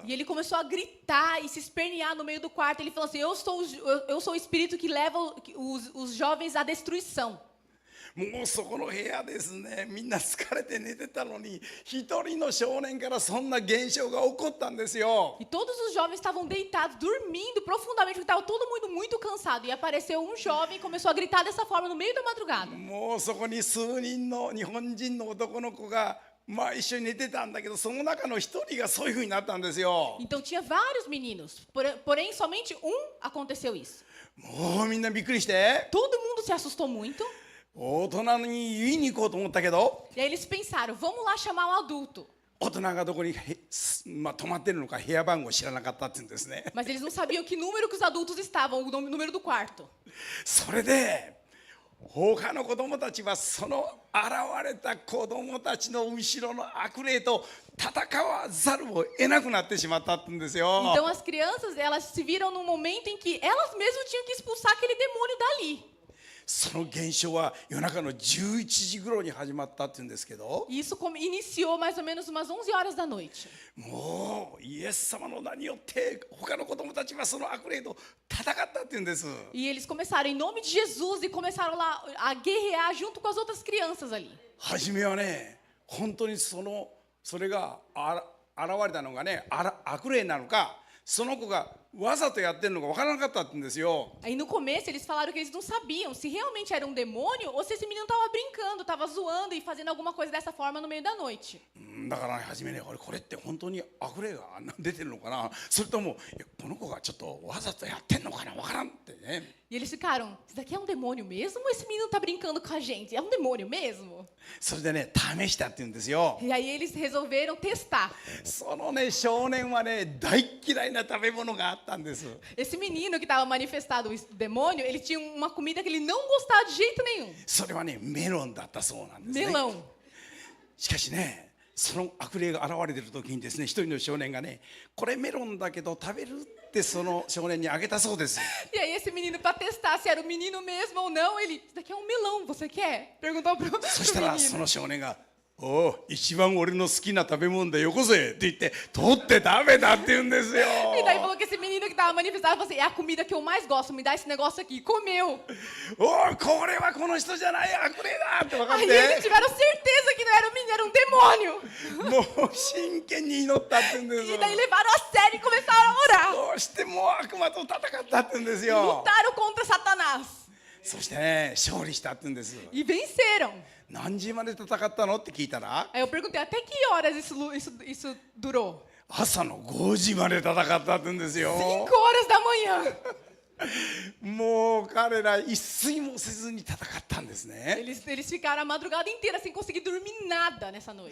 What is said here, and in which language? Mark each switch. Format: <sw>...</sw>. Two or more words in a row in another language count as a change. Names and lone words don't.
<pt>E ele começou a gritar e se espernear no meio do quarto. Ele falou assim, eu sou o espírito que leva os jovens à destruição.</pt> <ja>もうそこの部屋ですね、みんな疲れて寝てたのに一人の少年からそんな現象が起こったんですよ。</ja> <pt>E todos os jovens estavam deitados, dormindo profundamente, porque estava todo mundo muito cansado. E apareceu um jovem e começou a gritar dessa forma no meio da madrugada.</pt> <ja>もうそこに数人の日本人の男の子が一緒に寝てたんだけど、その中の一人がそういうふうになったんですよ。</ja> <pt>Então tinha vários meninos, porém somente aconteceu isso.</pt> <ja>もうみんなびっくりして、</ja> <pt>Todo mundo se assustou muito.</pt> <ja>大人に言いに行こうと思ったけど、</ja> <pt>E aí eles pensaram, vamos lá chamar um adulto.</pt> <ja>大人がどこに泊まってるのか部屋番号知らなかったって言うんですね。</ja> <pt>Mas eles não sabiam que número que os adultos estavam, o número do quarto.</pt> <ja>それで他の子供たちはその現れた子供たちの後ろの悪霊と戦わざるを得なくなってしまったって言うんですよ。</ja> <pt>Então as crianças, elas se viram num momento em que elas mesmas tinham que expulsar aquele demônio dali.</pt> <ja>その現象は夜中の11時頃に始まったって言うんですけど、</ja> <pt>E isso iniciou mais ou menos umas 11 horas da noite.</pt> <ja>もうイエス様の名によって他の子供たちはその悪霊と戦ったって言うんです。</ja> <pt>E eles começaram em nome de Jesus e começaram lá a guerrear junto com as outras crianças ali.</pt> <ja>初めはね、本当にそれが現れたのがね、悪霊なのか、その子がわざとやってるのか分からなかったって言うんですよ。</ja> <pt>Aí no começo eles falaram que eles não sabiam se realmente era um demônio ou se esse menino estava brincando, estava zoando e fazendo alguma coisa dessa forma no meio da noite.</pt> <ja>だからね、初めね、これって本当に悪霊が出てるのかな、それともいやこの子がちょっとわざとやってんのかな分からんってね。</ja> <pt>E eles ficaram, isso daqui é um demônio mesmo ou esse menino está brincando com a gente? É um demônio mesmo?</pt> <ja>それでね、試したって言うんですよ。</ja> <pt>E aí eles resolveram testar.</pt> <ja>そのね、少年はね、大嫌いな食べ物があったんです。</ja> <pt>Esse menino que estava manifestado o demônio, ele tinha uma comida que ele não gostava de jeito nenhum.</pt> <ja>それはね、メロンだったそうなんですね。</ja> <pt>Melão.</pt> <ja>しかしね、その悪霊が現れている時にですね、一人の少年がね、これメロンだけど食べるってその少年にあげたそうです。</ja> <pt>E aí esse menino, para testar se era o menino mesmo ou não, ele, isso daqui é um melão, você quer? Perguntou pro</pt> <ja>そしたらそ</ja> <pt>menino.</pt> <ja>の少年が「おお、一番俺の好きな食べ物だよこせ」って言って取って食べたって言うんですよ。</ja> <pt>E daí falou que esse menino que estava manifestado, falou assim, é a comida que eu mais gosto, me dá esse negócio aqui. E comeu.</pt> <ja>おお、これはこの人じゃない悪霊だって分かっ</ja> <pt>Aí eles</pt> <ja>て、</ja> <pt>tiveram certeza que não era um menino, era um demônio.</pt> <ja>もう真剣に祈ったって言うんです</ja> <pt>E daí levaram a sério e começaram a orar.</pt> <ja>どうしても悪魔と戦ったって言うんですよ。</ja> <pt>Lutaram contra Satanás.</pt> <ja>そしてね、勝利したって言うんです。</ja> <pt>E venceram.</pt> <ja>何時まで戦ったのって聞いたら、</ja> <pt>Aí eu perguntei, até que horas isso durou?</pt> <ja>朝の5時まで戦ったって言うんですよ。</ja> <pt>5 horas da manhã.</pt> <ja>もう彼ら一睡もせずに戦ったんですね。</ja> <pt>Eles ficaram a madrugada inteira sem conseguir dormir nada nessa noite.</pt>